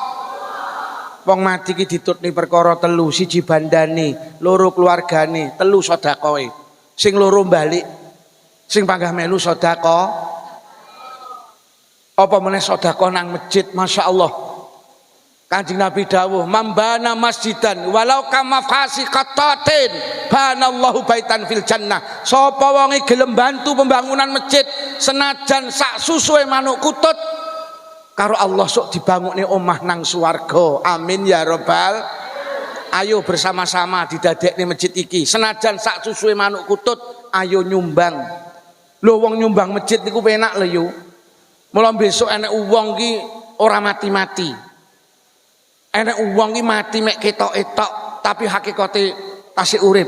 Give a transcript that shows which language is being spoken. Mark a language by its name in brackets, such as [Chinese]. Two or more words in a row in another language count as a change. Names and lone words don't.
[Javanese] Wong mati ki ditutni perkara telu, siji bandane, loro keluargane, telu sedekahe. Sing loro balik, sing panggah melu sedekah. Apa meneh sedekah nang masjid, masyaallah. Kanjeng Nabi dawuh, [Arabic] "من بنى مسجدا ولو كمفحص قطاة بنى الله بيتا في الجنة." [Javanese] Sapa wonge gelem bantu pembangunan masjid senajan sak susuhe manuk kutut, karo Allah sok dibangunne omah nang swarga. [Arabic] آمين يا رب. [Javanese] Ayo bersama-sama didadekne masjid iki. Senajan sak susuhe manuk kutut, ayo nyumbang. Lho wong nyumbang masjid niku penak lho yo. Mula besok enek wong ki ora mati-mati. Enek wong ki mati mek ketok-etok tapi hakikate tasih urip.